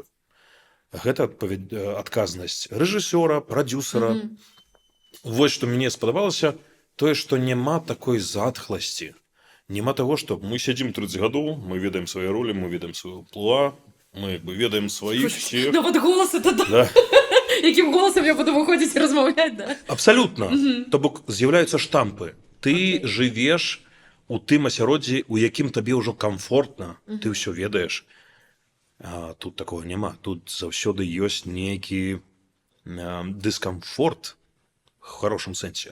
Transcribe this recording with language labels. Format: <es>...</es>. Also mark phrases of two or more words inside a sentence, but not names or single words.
<be>Гэта адказнасць рэжысёра, прадзюсара. Вось што мне спадабалася, тое, што няма такой затхласці. Няма таго, што мы сядзім 30 гадоў, мы ведаем свае ролі, мы ведаем сваю плуа, мы ведаем сваіх всех.</be> <ru>Ну, вот голос это, да. Да.</ru> <be>Якім голосам я буду выходзіць і размаўляць, да? Абсалютна. То бок з'яўляюцца штампы. Ты жывеш у тым асяроддзі, у якім табе ўжо камфортна, ты ўсё ведаеш. А тут такого няма. Тут заўсёды ёсць нейкі дыскамфорт,</be> <ru>в хорошем сэнсе.</ru>